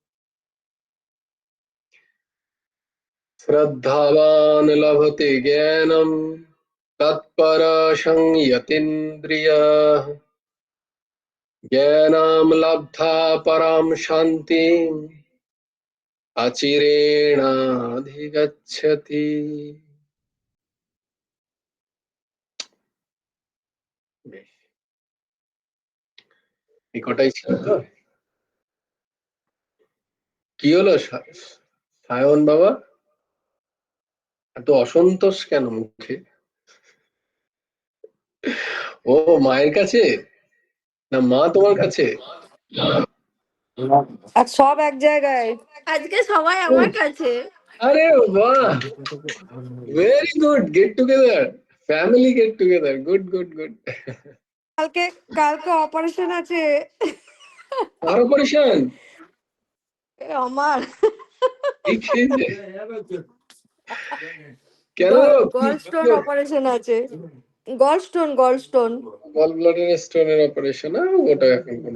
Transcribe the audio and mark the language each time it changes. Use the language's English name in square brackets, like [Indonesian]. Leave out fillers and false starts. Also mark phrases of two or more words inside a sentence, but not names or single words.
[Sanskrit] श्रद्धावान् लभते ज्ञानं तत्परसंयतीन्द्रियः ज्ञानं लब्धा परां शान्तिम् अचिरेणाधिगच्छति। [Bangla] এই কটাই ছিল তো? কি হলো সায়ন বাবা, এত অসন্তোষ কেন মুখে? ও মায়ের কাছে না মা তোমার কাছে? আর সব এক জায়গায়। আজকে সবাই আমার কাছে। আরে বাহ, [English] very good, get together, family get together, good good good. [Bangla] কালকে কালকে অপারেশন আছে আর অপারেশন আমার। ঠিক আছে কেন? গলস্টোন অপারেশন আছে। গলস্টোন [English] gall bladder [Bangla] স্টোনের অপারেশন? ওটা এখন কোনো